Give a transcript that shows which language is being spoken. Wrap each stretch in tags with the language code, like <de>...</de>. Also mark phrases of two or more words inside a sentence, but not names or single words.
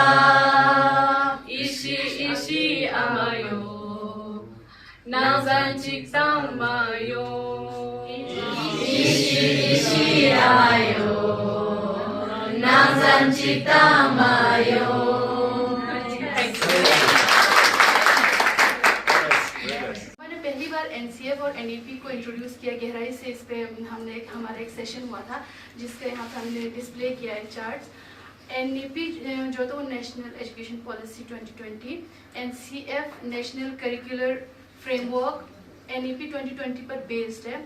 <hi>Ishi amayo, nazanchik tamayo. Ishi amayo, nazanchik tamayo. मैंने पहली बार NCF और NEP को इंट्रोड्यूस किया गहराई से। इस पे हमने हमारा एक सेशन हुआ था जिसके यहाँ पे हमने डिस्प्ले किया है चार्ट्स। NEP जो तो</hi> <en>national education policy</en> <hi>2020, NCF</hi> <en>national curricular framework</en> <hi>NEP 2020 पर बेस्ड है।</hi>